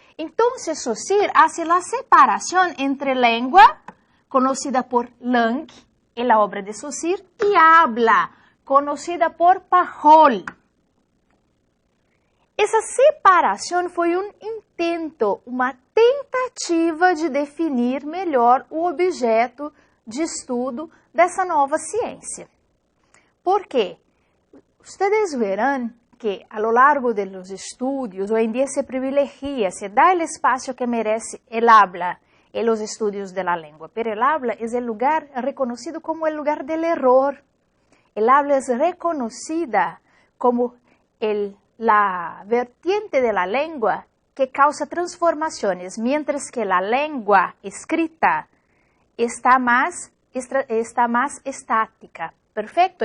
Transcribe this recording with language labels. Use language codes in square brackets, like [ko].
[es] Entonces, Saussure hace la separación entre lengua, conocida por langue, en la obra de Saussure, y habla, conocida por Pajol. [pt] Essa separação foi um intento, uma tentativa de definir melhor o objeto de estudo dessa nova ciência. Por quê? [es] Ustedes verán que a lo largo de los estudios, hoy en día se privilegia, se da el espacio que merece el habla en los estudios de la lengua, pero el habla es el lugar reconocido como el lugar del error. El habla es reconocida como la vertiente de la lengua que causa transformaciones, mientras que la lengua escrita está más estática. Perfecto.